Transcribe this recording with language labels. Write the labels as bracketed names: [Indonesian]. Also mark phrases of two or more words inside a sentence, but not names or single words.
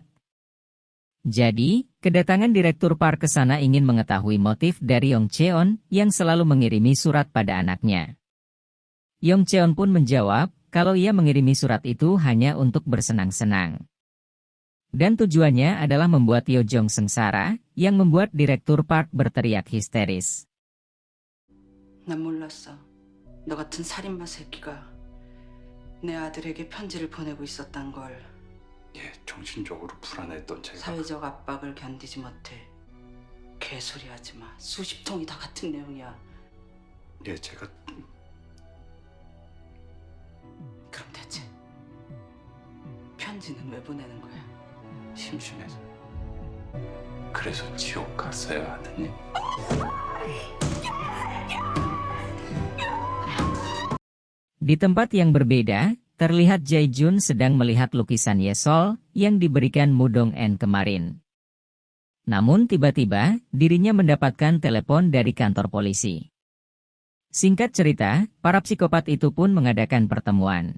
[Indonesian] Jadi, kedatangan Direktur Park ke sana ingin mengetahui motif dari Yong Cheon yang selalu mengirimi surat pada anaknya. Yong Cheon pun menjawab, kalau ia mengirimi surat itu hanya untuk bersenang-senang. Dan tujuannya adalah membuat Yo Jong sengsara, yang membuat Direktur Park berteriak histeris. [Korean] 난 몰랐어. 너 같은 살인마 새끼가 내 아들에게 편지를 보내고 있었단 걸. 예, 정신적으로 불안했던 제가 사회적 압박을 견디지 못해. 개소리 하지 마. 수십 통이 다 같은 내용이야. 예, 제가 그럼 대체 편지는 왜 보내는 거야? 심심해서. 그래서 지옥 갔어요, 아드님. [Indonesian] Di tempat yang berbeda, terlihat Jae-jun sedang melihat lukisan Yesol yang diberikan Mudong-en kemarin. Namun tiba-tiba, dirinya mendapatkan telepon dari kantor polisi. Singkat cerita, para psikopat itu pun mengadakan pertemuan.